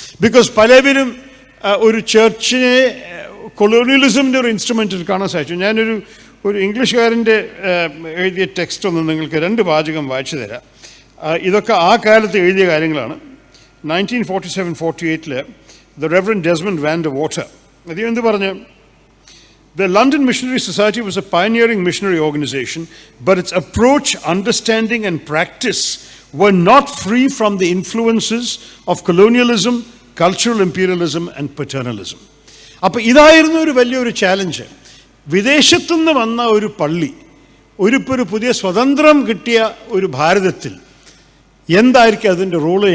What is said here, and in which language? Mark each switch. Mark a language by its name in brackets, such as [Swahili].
[Malayalam] Because പലവരും ഒരു ചർച്ചിനെ കൊളോണിയലിസമിൻ്റെ ഒരു ഇൻസ്ട്രുമെൻറ്റിൽ കാണാൻ സാധിച്ചു. ഞാനൊരു ഇംഗ്ലീഷുകാരൻ്റെ എഴുതിയ ടെക്സ്റ്റ് ഒന്ന് നിങ്ങൾക്ക് 2 വാചകം വായിച്ചു തരാം. ഇതൊക്കെ ആ കാലത്ത് എഴുതിയ കാര്യങ്ങളാണ്. 1947-48 the Reverend Desmond van de water അദ്ദേഹം എന്ത് പറഞ്ഞു? [English] The London Missionary Society was a pioneering missionary organization, but its approach, understanding and practice were not free from the influences of colonialism, cultural imperialism and paternalism. [Malayalam] അപ്പോൾ ഇതായിരുന്നു ഒരു വലിയൊരു challenge. വിദേശത്തുനിന്ന് വന്ന ഒരു പള്ളി ഒരു പുതിയ സ്വതന്ത്രം കിട്ടിയ ഒരു ഭാരതത്തിൽ എന്തായിരിക്കും അതിൻ്റെ റോള്?